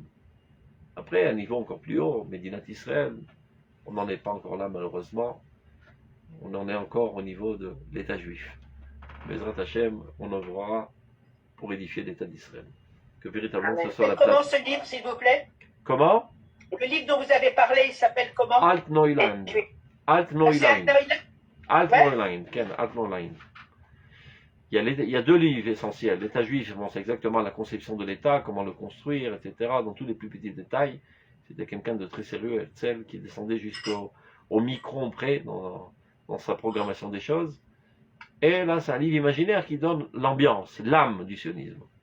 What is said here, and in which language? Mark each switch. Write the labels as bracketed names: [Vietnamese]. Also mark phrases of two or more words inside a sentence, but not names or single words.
[French] Après, à un niveau encore plus haut, Médinat Israël, on n'en est pas encore là malheureusement. On en est encore au niveau de l'État juif. [Hebrew] בעזרת השם, [French] on œuvrera pour édifier l'État d'Israël. Que véritablement ce soit la place. Comment ce livre, s'il vous plaît? Comment? Le livre dont vous avez parlé, il s'appelle comment? Alt-Neuland. Alt-Neuland. Alt-Neuland. Ken, Alt-Neuland. Il y a deux livres essentiels. L'État juif, bon, c'est exactement la conception de l'État, comment le construire, etc., dans tous les plus petits détails. C'était quelqu'un de très sérieux, Herzl, qui descendait jusqu'au micron près dans sa programmation des choses. Et là, c'est un livre imaginaire qui donne l'ambiance, l'âme du sionisme.